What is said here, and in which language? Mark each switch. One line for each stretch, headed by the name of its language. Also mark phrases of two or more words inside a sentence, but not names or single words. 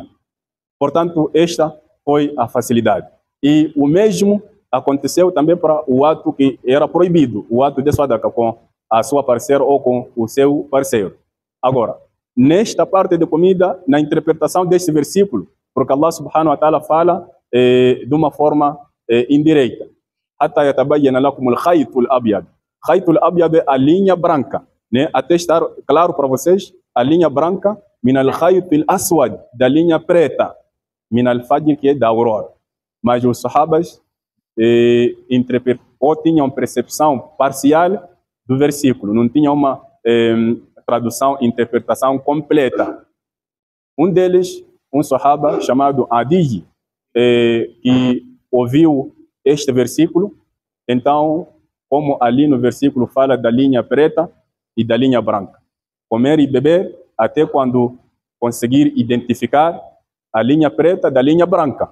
Portuguese: Portanto, esta foi a facilidade. E o mesmo aconteceu também para o ato que era proibido, o ato de sadaqa com a sua parceira ou com o seu parceiro. Agora, nesta parte de comida, na interpretação deste versículo, porque
Arabic: الله سبحانه وتعالى
Portuguese: fala de uma forma indireta.
Arabic: حتى يتبين لكم الخيط الأبيض. خيط الأبيض
Portuguese: é a linha branca, né? Até estar claro para vocês, a linha branca
Arabic: من الخيط الأسود,
Portuguese: da linha preta,
Arabic: من الفجر,
Portuguese: que é da aurora. Mas os sahabas ou tinham percepção parcial do versículo, não tinham uma tradução, interpretação completa. Um deles, um sahaba chamado Adi, que ouviu este versículo, então, como ali no versículo fala da linha preta e da linha branca, comer e beber até quando conseguir identificar a linha preta da linha branca.